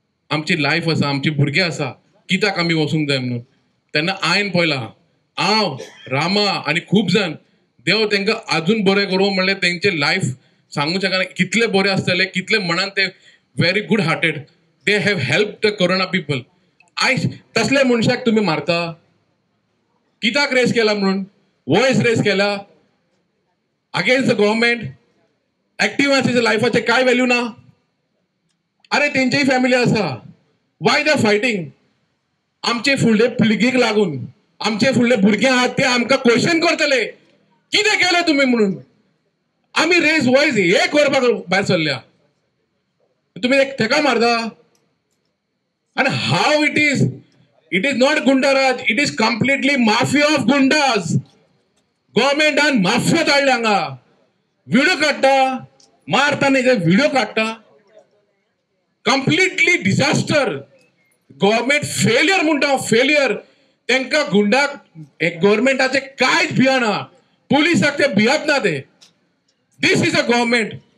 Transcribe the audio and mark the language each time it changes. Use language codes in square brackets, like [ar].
[kok] आमची लायफ आसा, आमची भुरगीं आसा, कित्याक आमी वचूंक जाय म्हणून. तेन्ना हांवें पळयलां, हांव, रामा आनी खूब जाण, देव तांकां आजून बरें करूं म्हणलें. तेंचे लायफ सांगूंक शकना कितले बरे आसतले, कितले मनान ते [en] Very good hearted. They have help the corona people. [kok] आयज तसले मनशाक तुम्ही मारता. कित्याक रेस केला म्हणून, वॉयस रेस केला [en] Against the government. [kok] एक्टिव्हांच्या लायफाचे काय व्हॅल्यू ना. अरे तेंचीय फॅमिली आसा. [en] Why they are fighting. [kok] आमचे फुडले पिळगेक लागून, आमचे फुडले भुरगे आहात ते आमकां क्वेश्चन करतले कितें केलें तुमी म्हणून. आमी रेस वॉयस हे करपाक भायर सरल्या, तुम्ही तेका मारता. [en] And how it is not Gundaraj, it is completely mafia of Gundas. Government and mafia [kok] धाडले हांगा. व्हिडिओ काडटा, मारताना व्हिडिओ काडटा. [en] Completely disaster. [kok] गव्हर्मेंट फेलियर म्हणटा, फेलियर. तांकां गुंडाक गव्हर्मेंटाचे कांयच भियाना. पुलिसाक ते भियत ना ते. [en] This is a government.